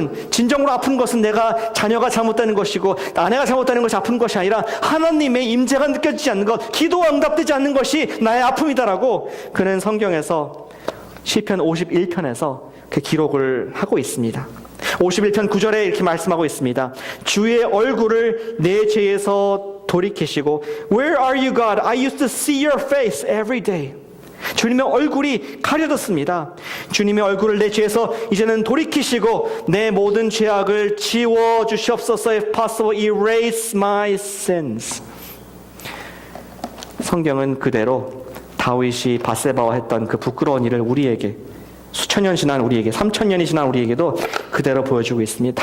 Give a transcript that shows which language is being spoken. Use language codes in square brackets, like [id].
[ko] 진정으로 아픈 것은 내가 자녀가 잘못되는 것이고 아내가 잘못되는 것이 아픈 것이 아니라 하나님의 임재가 느껴지지 않는 것, 기도가 응답되지 않는 것이 나의 아픔이다라고 그는 성경에서 시편 51편에서 그 기록을 하고 있습니다. 51편 9절에 이렇게 말씀하고 있습니다. 주의 얼굴을 내 죄에서 돌이키시고 [en] Where are you, God? I used to see your face every day. [ko] 주님의 얼굴이 가려졌습니다. 주님의 얼굴을 내 죄에서 이제는 돌이키시고 내 모든 죄악을 지워주시옵소서. [en] If possible, erase my sins. [ko] 성경은 그대로 다윗이 밧세바와 했던 그 부끄러운 일을 우리에게 수천 년 지난 우리에게 3,000년이 지난 우리에게도 그대로 보여주고 있습니다.